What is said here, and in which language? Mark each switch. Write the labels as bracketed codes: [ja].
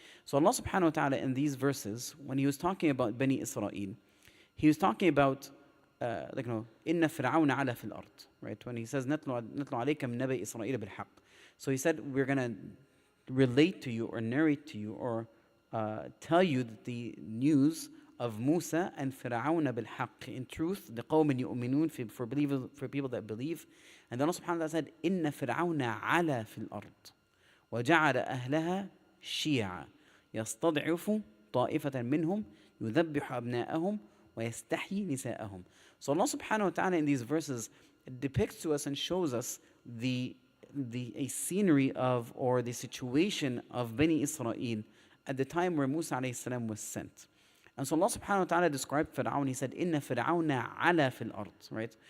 [en] So Allah subhanahu wa ta'ala in these verses, when he was talking about Bani Israel, he was talking about [ar] إن فرعون علا في الأرض, [en] right? When he says [ar] نتلو عليك من نبأ إسرائيل بالحق. [en] So he said, we're going to relate to you or narrate to you or tell you the news of Musa and Fir'aun [ar] بالحق, [en] in truth, [ar] لقوم يؤمنون, [en] for people that believe. And then Allah subhanahu wa ta'ala said, [ar] إن فرعون علا في الأرض وجعل أهلها شيعا يستضعف طائفة منهم يذبح أبناءهم ويستحيي نساءهم. [en] So Allah subhanahu wa ta'ala in these verses depicts to us and shows us a scenery of, or the situation of Bani Israel at the time where Musa alayhi salam was sent. And so Allah subhanahu wa ta'ala described Fir'aun. He said, [ar] إِنَّ فِرْعَوْنَ عَلَى فِي الْأَرْضِ, [en] right?